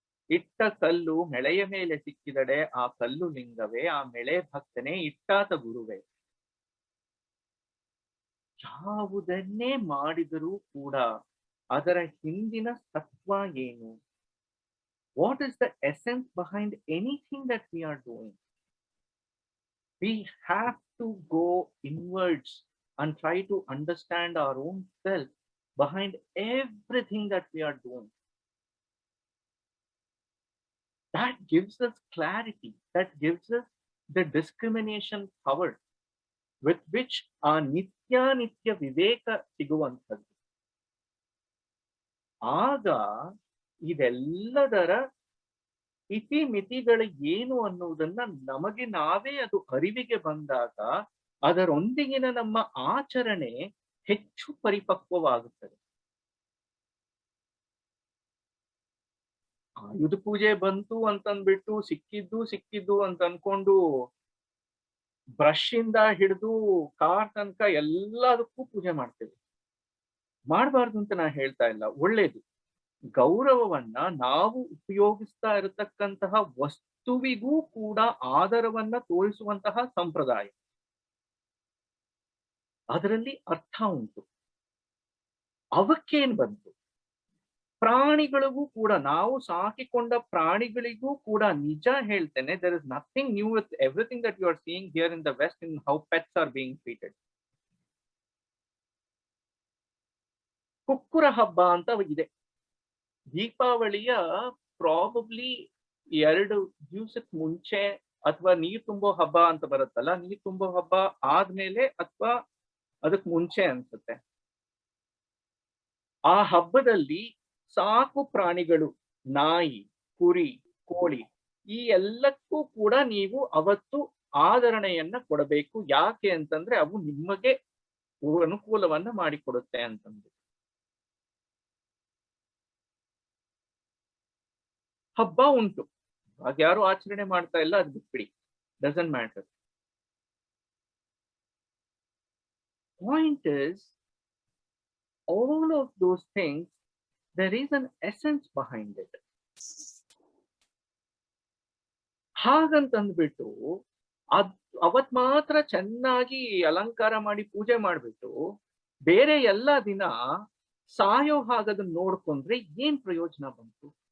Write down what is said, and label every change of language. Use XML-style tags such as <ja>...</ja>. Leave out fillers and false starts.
<kn>ಇಟ್ಟ ಕಲ್ಲು ಮೆಳೆಯ ಮೇಲೆ ಸಿಕ್ಕಿದಡೆ ಆ ಕಲ್ಲು ಲಿಂಗವೇ, ಆ ಮೆಳೆ ಭಕ್ತನೇ, ಇಟ್ಟಾತ ಗುರುವೇ. ಯಾವುದನ್ನೇ ಮಾಡಿದರೂ ಕೂಡ ಅದರ ಹಿಂದಿನ ತತ್ವ ಏನು?</kn> <en>What is the essence behind anything that we are doing? We have to go inwards and try to understand our own self behind everything that we are doing. That gives us clarity, that gives us the discrimination power with which our</en> <kn>nitya viveka siguvantaddu. ಆಗ ಇದೆಲ್ಲದರ ಇತಿ ಮಿತಿಗಳು ಏನು ಅನ್ನುವುದನ್ನ ನಮಗೆ ನಾವೇ ಅದು ಅರಿವಿಗೆ ಬಂದಾಗ ಅದರೊಂದಿಗಿನ ನಮ್ಮ ಆಚರಣೆ ಹೆಚ್ಚು ಪರಿಪಕ್ವವಾಗುತ್ತದೆ. ಆಯುಧ ಪೂಜೆ ಬಂತು ಅಂತಂದ್ಬಿಟ್ಟು ಸಿಕ್ಕಿದ್ದು ಅಂತ ಅನ್ಕೊಂಡು ಬ್ರಷ್ ಇಂದ ಹಿಡಿದು ಕಾರ್ ತನಕ ಎಲ್ಲದಕ್ಕೂ ಪೂಜೆ ಮಾಡ್ತೇವೆ. ಮಾಡಬಾರ್ದು ಅಂತ ನಾ ಹೇಳ್ತಾ ಇಲ್ಲ, ಒಳ್ಳೇದು. ಗೌರವವನ್ನ ನಾವು ಉಪಯೋಗಿಸ್ತಾ ಇರತಕ್ಕಂತಹ ವಸ್ತುವಿಗೂ ಕೂಡ ಆದರವನ್ನ ತೋರಿಸುವಂತಹ ಸಂಪ್ರದಾಯ, ಅದರಲ್ಲಿ ಅರ್ಥ ಉಂಟು. ಅವಕ್ಕೇನ್ ಬಂತು? ಪ್ರಾಣಿಗಳಿಗೂ ಕೂಡ, ನಾವು ಸಾಕಿಕೊಂಡ ಪ್ರಾಣಿಗಳಿಗೂ ಕೂಡ ನಿಜ ಹೇಳ್ತೇನೆ,</kn> <en>there is nothing new with everything that you are seeing here in the West in how pets are being treated.</en> <kn>ಕುಕ್ಕುರ ಹಬ್ಬ ಅಂತ ಇದೆ. ದೀಪಾವಳಿಯ ಪ್ರಾಬಬ್ಲಿ 2 ದಿವಸಕ್ಕೆ ಮುಂಚೆ ಅಥವಾ ನೀರ್ ತುಂಬೋ ಹಬ್ಬ ಅಂತ ಬರುತ್ತಲ್ಲ, ನೀರ್ ತುಂಬೋ ಹಬ್ಬ ಆದ್ಮೇಲೆ ಅಥವಾ ಅದಕ್ ಮುಂಚೆ ಅನ್ಸುತ್ತೆ. ಆ ಹಬ್ಬದಲ್ಲಿ ಸಾಕು ಪ್ರಾಣಿಗಳು, ನಾಯಿ, ಕುರಿ, ಕೋಳಿ, ಈ ಎಲ್ಲಕ್ಕೂ ಕೂಡ ನೀವು ಅವತ್ತು ಆದರಣೆಯನ್ನ ಕೊಡಬೇಕು. ಯಾಕೆ ಅಂತಂದ್ರೆ ಅವು ನಿಮಗೆ ಅನುಕೂಲವನ್ನ ಮಾಡಿಕೊಡುತ್ತೆ ಅಂತಂದು. ಹಬ್ಬ ಉಂಟು, ಹಾಗೆ ಯಾರು ಆಚರಣೆ ಮಾಡ್ತಾ ಇಲ್ಲ, ಅದು ಬಿಟ್ಬಿಡಿ,</kn> <en>Doesn't matter. Point is, all of those things there is an essence behind it.</en> <kn>ಹಾಗಂತಂದ್ಬಿಟ್ಟು ಅವತ್ ಮಾತ್ರ ಚೆನ್ನಾಗಿ ಅಲಂಕಾರ ಮಾಡಿ ಪೂಜೆ ಮಾಡ್ಬಿಟ್ಟು ಬೇರೆ ಎಲ್ಲ ದಿನ ಸಾಯೋ ಹಾಗದನ್ನ ನೋಡ್ಕೊಂಡ್ರೆ ಏನ್ ಪ್ರಯೋಜನ ಬಂತು?</kn>